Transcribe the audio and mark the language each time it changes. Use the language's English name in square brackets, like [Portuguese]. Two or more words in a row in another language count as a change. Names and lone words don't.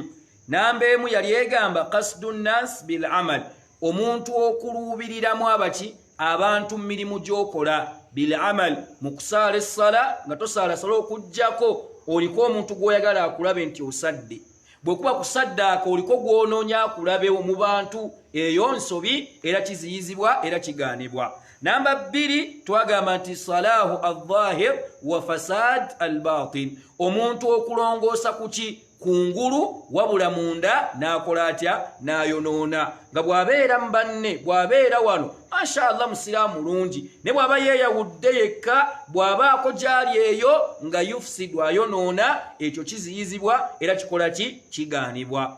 [Ganda] Namba emu yali egamba [Arabic] قصد الناس بالعمل, [Ganda] omuntu okuluubiriramu abantu mu mirimu gy'okola [Arabic] بالعمل [Ganda] mu kusaala essala nga tosaala sala okujjako oliko omuntu gw'oyagala akulabe nti osadde. Bwekuba kusaddaaka oliko gw'onoonya akulabe mu bantu eyo nsobi era kiziyizibwa era kigaanibwa. Namba 2 twagamba nti [Arabic] صلاح الظاهر وفساد الباطن, [Ganda] omuntu okulongoosa kuki kungulu wabula munda n'akola atya n'ayonoona. Nga bw'abeera mu banne bw'abeera wano mashallah musiraamu mulungi ne bw'aba yeeyawudde yekka bw'abaako gyali eyo nga yufsidu ayonoona, ekyo kiziyizibwa era kikola ki kigaanibwa.